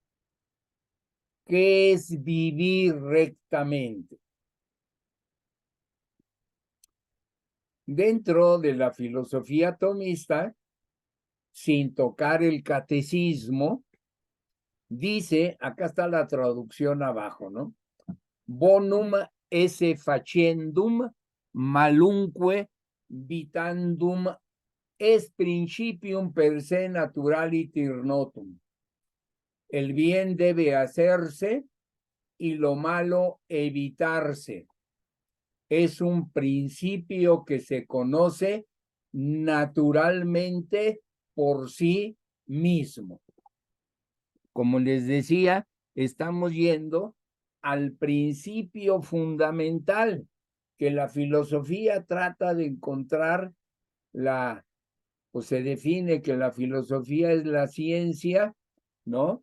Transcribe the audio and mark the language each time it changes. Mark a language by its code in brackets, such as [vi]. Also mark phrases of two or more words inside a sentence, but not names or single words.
[es] ¿Qué es vivir rectamente? Dentro de la filosofía tomista, sin tocar el catecismo, dice, acá está la traducción abajo, ¿no? [la] Bonum esse facendum malunque vitandum es principium per se naturaliter notum. [es] El bien debe hacerse y lo malo evitarse. Es un principio que se conoce naturalmente por sí mismo. Como les decía, estamos yendo al principio fundamental que la filosofía trata de encontrar pues se define que la filosofía es la ciencia, ¿no?